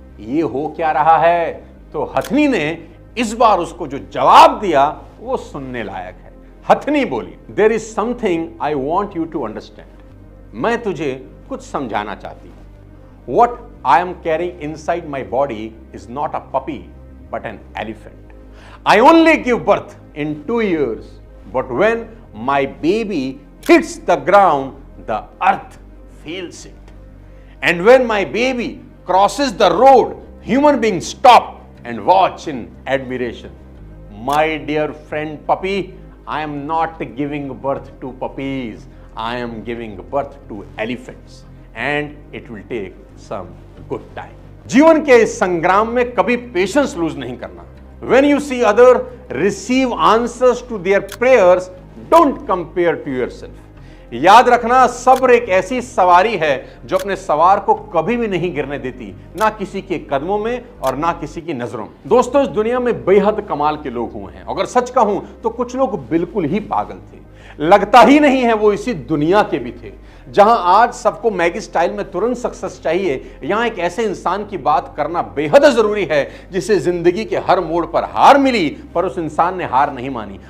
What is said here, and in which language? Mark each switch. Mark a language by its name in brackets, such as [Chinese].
[Hindi] ये हो क्या रहा है? तो हथिनी ने इस बार उसको जो जवाब दिया वो सुनने लायक है। [English] हथिनी बोली, there is something I want you to understand. [Hindi] मैं तुझे कुछ समझाना चाहती हूं। [English] What I am carrying inside my body is not a puppy but an elephant. I only give birth in 2 years, but when my baby hits the ground, the earth feels it. And when my baby crosses the road, human beings stop and watch in admiration. My dear friend puppy, I am not giving birth to puppies. I am giving birth to elephants. And it will take some good time. [Hindi] जीवन के इस संग्राम में कभी patience lose नहीं करना। [English] When you see other receive answers to their prayers, don't compare to yourself. [Hindi] याद रखना, सब्र एक ऐसी सवारी है जो अपने सवार को कभी भी नहीं गिरने देती, ना किसी के कदमों में और ना किसी की नजरों में। दोस्तों, इस दुनिया में बेहद कमाल के लोग हुए हैं। अगर सच कहूं तो कुछ लोग बिल्कुल ही पागल थे। लगता ही नहीं है वो इसी दुनिया के भी थे। जहां आज सबको मैगी स्टाइल में तुरंत सक्सेस चाहिए, यहां एक ऐसे इंसान की बात करना बेहद जरूरी है जिसे जिंदगी के हर मोड़ पर हार मिली, पर उस इंसान ने हार नहीं मानी।